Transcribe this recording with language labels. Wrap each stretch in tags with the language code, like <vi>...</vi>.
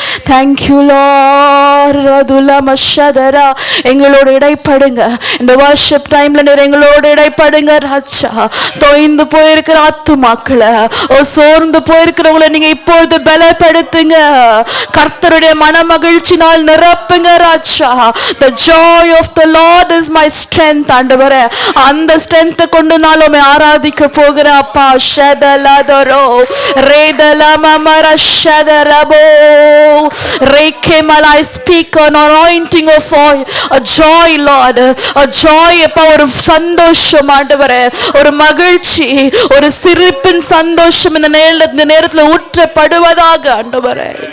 <en>Thank you Lord. ரதுலம ஷதரா,</en> <ta>எங்களோட இடைப்படுங்க. இந்த worship டைம்ல நீர் எங்களோட இடைப்படுங்க ராஜா. தொய்ந்து போயிருக்கிற ஆத்துமாக்களை, சோர்ந்து போயிருக்கிறவங்களை நீங்க இப்பொழுது பலப்படுத்துங்க. கர்த்தருடைய மன மகிழ்ச்சினால் நிரப்புங்க ராஜா.</ta> <en>The joy of the Lord is my strength ஆண்டவரே.</en> <ta>அந்த ஸ்ட்ரென்த்தை கொண்டு நாளும் ஆராதிக்க போகிறேன் அப்பா. ஷதலதரோ ரேதலமமர ஷதரபோ ரேகேமல்.</ta> <en>I speak an anointing of oil, a joy Lord, a joy அப்பா.</en> <ta>ஒரு சந்தோஷம் ஆண்டவரே, ஒரு மகிழ்ச்சி, ஒரு சிரிப்பின் சந்தோஷம் இந்த நேரத்தில் ஊற்றப்படுவதாக ஆண்டவரே.</ta>